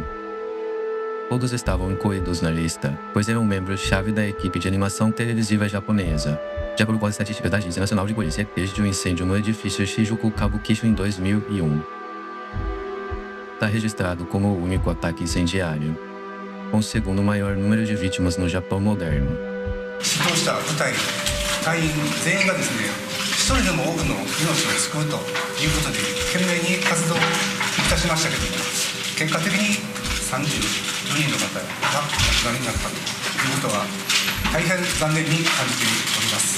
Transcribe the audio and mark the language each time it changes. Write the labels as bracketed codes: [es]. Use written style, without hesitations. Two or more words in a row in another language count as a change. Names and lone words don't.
[pt] Todos estavam incluídos na lista, pois eram membros-chave da equipe de animação televisiva japonesa. De acordo com as estatísticas da Agência Nacional de Polícia, desde o incêndio no edifício Shijuku Kabukicho em 2001. Está registrado como o único ataque incendiário, com o segundo maior número de vítimas no Japão moderno. [ja] 出動した部隊隊員全員がですね、一人でも多くの命を救うということで懸命に活動いたしましたけども、結果的に34人の方がお亡くなりになったということは大変残念に感じております。